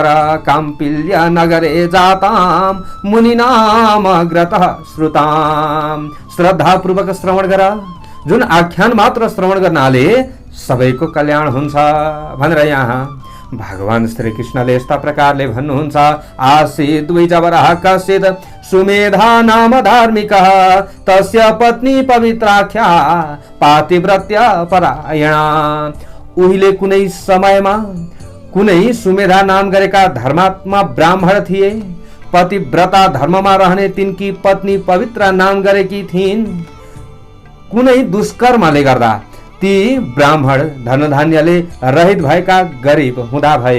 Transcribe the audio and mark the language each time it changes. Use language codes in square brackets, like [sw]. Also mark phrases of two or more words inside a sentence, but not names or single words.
[sa] काम्पिल्य नगरे जाताम मुनिनामग्रतः श्रुताम। [ne] श्रद्धापूर्वक श्रवण गर। जुन आख्यान मात्र श्रवण गर्नाले सबैको कल्याण हुन्छ भनेर यहाँ भगवान श्री कृष्णले यस्ता प्रकारले भन्नुहुन्छ। [sa] आसीत् द्विजवरः कश्चित् सुमेधा नाम धार्मिकः तस्य पत्नी पवित्राख्या पातिव्रत्य परायणा। [ne] उहिले कुनै समयमा कुनै सुमेधा नाम गरेका धर्मात्मा ब्राह्मण थिए। पतिव्रता धर्ममा रहने तिनकी पत्नी पवित्र नाम गरेकी थिइन्। कुनै दुष्कर्मले गर्दा ती ब्राह्मण धनधान्यले रहित भएका गरिब हुँदा भए।